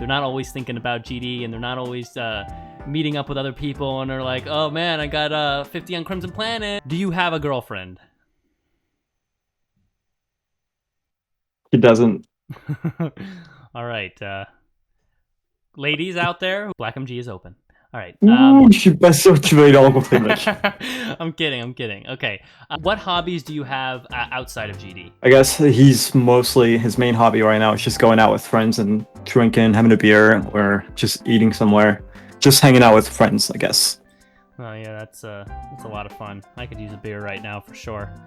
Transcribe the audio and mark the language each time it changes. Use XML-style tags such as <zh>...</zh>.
<en>They're not always thinking about GD, and they're not always meeting up with other people and they're like, oh man, I got 50 on Crimson Planet. Do you have a girlfriend? He doesn't. All right. Ladies out there, BlackMG is open. All right.</en> <fr>Je suis pas sûr que tu vas aller rencontrer, mec.</fr> <en>I'm kidding. Okay. What hobbies do you have outside of GD? I guess his main hobby right now is just going out with friends and drinking, having a beer, or just eating somewhere. Just hanging out with friends, I guess. Oh yeah, that's a lot of fun. I could use a beer right now for sure.</en>